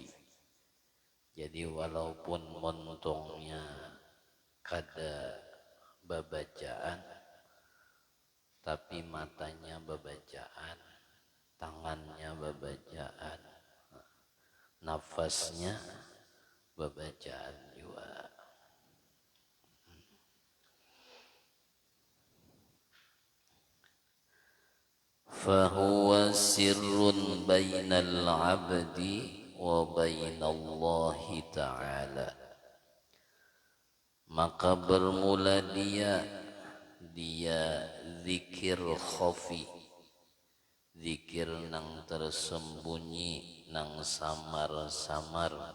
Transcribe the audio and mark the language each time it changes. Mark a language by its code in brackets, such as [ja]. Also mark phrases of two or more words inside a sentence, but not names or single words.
[bjn] Jadi walaupun montongnya kada babacaan, tapi matanya babacaan, tangannya babacaan, nafasnya babacaan juga. [ar] فهو سر بين العبد وبين الله تعالى, [bjn] maka bermula dia zikir khafi, zikir nang tersembunyi, nang samar-samar.